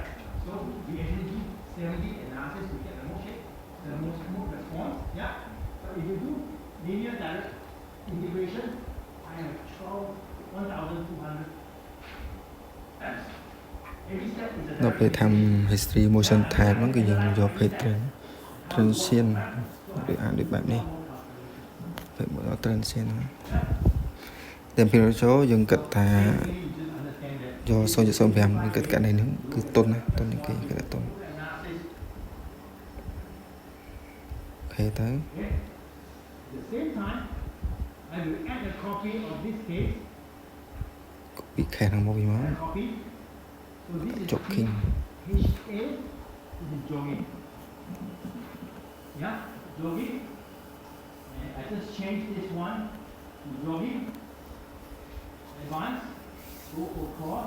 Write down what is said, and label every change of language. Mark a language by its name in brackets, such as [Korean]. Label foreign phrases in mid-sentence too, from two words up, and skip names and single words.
[English] So we actually do 70 analysis to get the mode shape, the most mode response, yeah? So if you do linear direct integration, I have 1,200 times. Every step is a [Khmer] ដល់ពេល [English] time history motion type [Khmer] ហ្នឹងគឺយើងយក [English] page transient [Khmer] ដូចអានដូចបែបនេះពេលមកដល់ transient ហ្នឹង temperature យើងគិតថា [English] Basically, you just understand that [Khmer] យក 0.05 យើងគិតកាត់នេះហ្នឹងគឺតុនណាតុននេះគេគិតថាតុន [English] analysis, [Khmer] អូខេទៅ [English] okay? At the same time, I will add a copy of this case, [Khmer] ពីខេសហ្នឹងមកវិញមក [English] a copy. So this is Jogging. HA, this is jogging. Yeah, jogging. And I just change this one to jogging. Advance, go for cross.